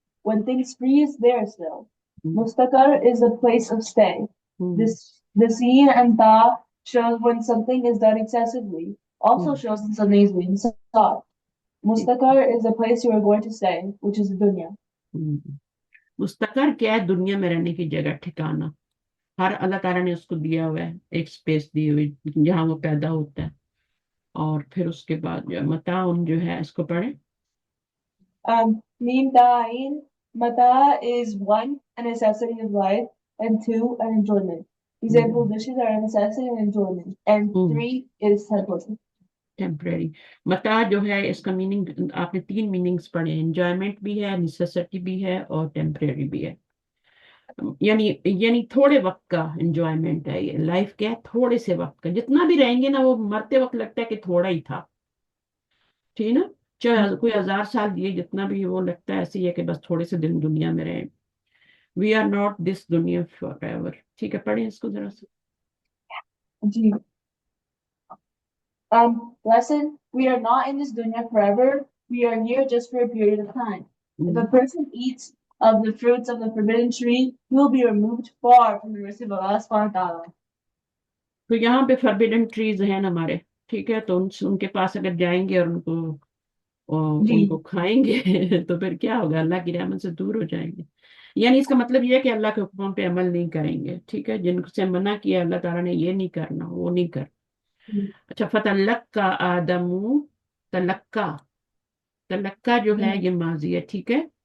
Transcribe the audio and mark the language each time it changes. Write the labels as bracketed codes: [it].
[en] When things freeze, they are still. Mustaqar is a place of stay. The seen and ta shows when something is done excessively. also shows in some these means. Mustaqar is a place you are going to stay, which is the dunya. [hi] मुस्तकर क्या है? दुनिया में रहने की जगह, ठिकाना। हर अल्लाह ताला ने उसको दिया हुआ है, एक स्पेस दी हुई जहाँ वो पैदा होता है। और फिर उसके बाद जो मताउन जो है, इसको पढ़े। Mim ta'in, mata is one, a necessity of life, and two, an enjoyment. Example dishes are a necessity and enjoyment. And three is temporary. [en] Temporary. [hi] मता जो है, इसका मीनिंग आपने 3 मीनिंग्स पढ़े, एंजॉयमेंट भी है, नेसेसिटी भी है, और टेम्परेरी भी है। यानी थोड़े वक्त का एंजॉयमेंट है ये। लाइफ क्या है? थोड़े से वक्त का। जितना भी रहेंगे ना, वो मरते वक्त लगता है कि थोड़ा ही था, ठीक है ना? चाहे कोई 1000 साल दिए, जितना भी वो लगता है ऐसे ही है कि बस थोड़े से दिन दुनिया में रहे। [en] We are not this दुनिया forever. [hi] ठीक है, पढ़े इसको जरा सा जी। [en] Lesson, we are not in this dunya forever. We are here just for a period of time. If a person eats of the fruits of the forbidden tree, he will be removed far from the mercy of Allah subhanahu wa ta'ala. [hi] तो यहाँ पे forbidden trees हैं हमारे, ठीक है? तो उनके पास अगर जाएंगे और उनको खाएंगे तो फिर क्या होगा? अल्लाह की रहमत से दूर हो जाएंगे। यानी इसका मतलब ये है कि अल्लाह के हुक्मों पे अमल नहीं करेंगे, ठीक है? जिनसे मना किया अल्लाह ताला ने, ये नहीं करना, वो नहीं कर। अच्छा, [ar] फतलक्का आदमू, [hi] तलक्का, तलक्का जो है ये माजी है, ठीक है?